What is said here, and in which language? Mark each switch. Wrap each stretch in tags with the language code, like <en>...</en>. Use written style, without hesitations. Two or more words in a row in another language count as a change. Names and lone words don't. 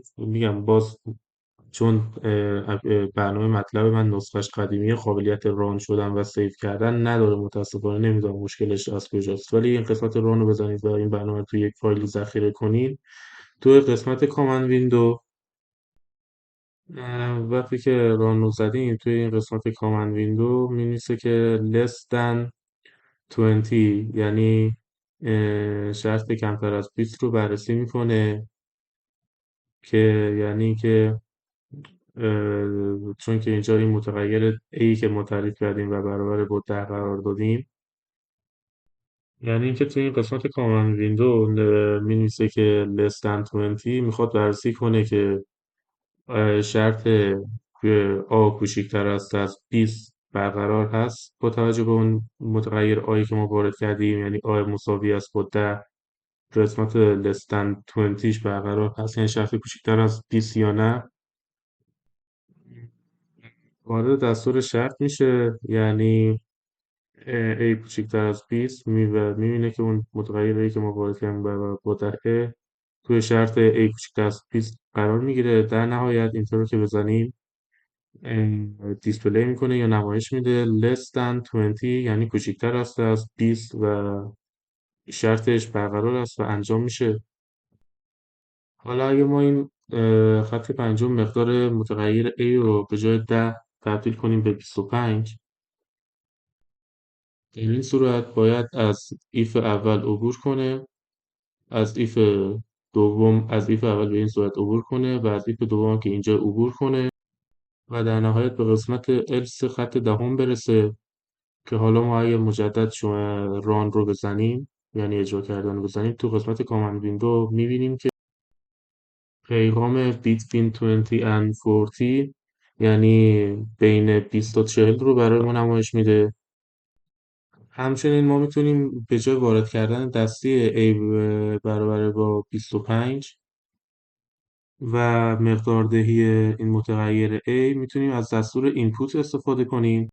<fa>میگم باز چون برنامه مطلب من نسخش قدیمی قابلیت ران شدن و سیو کردن نداره متاسفانه نمیدونم مشکلش از کجاست ولی این قسمت ران رو بزنید و این برنامه رو توی یک فایلی ذخیره کنید توی قسمت</fa> <en>command window</en> <fa>وقتی که ران رو زدیم توی این قسمت</fa> <en>command window</en> <fa>می‌نویسه که</fa> <en>less than 20</en> <fa>یعنی شرط کمتر از 20 رو بررسی میکنه که یعنی که چون که اینجا این متغیر A که ما تعریف کردیم و برابر با 10 قرار دادیم یعنی اینکه توی این قسمت</fa> <en>command window</en> <fa>می نویسه که</fa> <en>less than 20</en> <fa>میخواد بررسی کنه که شرط A کوچیکتر است از 20 برقرار هست با توجه به اون متغیر آی که ما وارد کردیم یعنی آی مساوی است با 10 قسمت</fa> <en>less than 20</en> <fa>برقرار هست یعنی شرط کوچیکتر از 20 یا نه وارد دستور شرط میشه یعنی A کوچیکتر از 20 میبینه که اون متغیری که ما وارد کردیم با دهه توی شرط A کوچیکتر از 20 قرار میگیره در نهایت اینطور که بزنیم دیسپلی میکنه یا نمایش میده</fa> <en>less than 20</en> <fa>یعنی کوچیکتر است از 20 و شرطش برقرار است و انجام میشه. حالا اگه ما این خط پنجم مقدار متغیر A رو به جای 10 تبدیل کنیم به 25 در این صورت باید از if اول عبور کنه از if دوم از if اول به این صورت عبور کنه و از if دوم که اینجا عبور کنه و در نهایت به قسمت else خط دهم برسه که حالا ما اگه مجدد شما ران رو بزنیم، یعنی اجرا کردن رو بزنیم، تو قسمت</fa> <en>command window</en> <fa>میبینیم که پیغام</fa> <en>between 20 and 40</en> <fa>یعنی بین 20 تا 40 رو برای ما نمایش میده. همچنین ما میتونیم به جای وارد کردن دستی A برابر با 25 و مقداردهی این متغیر A میتونیم از دستور اینپوت استفاده کنیم.</fa>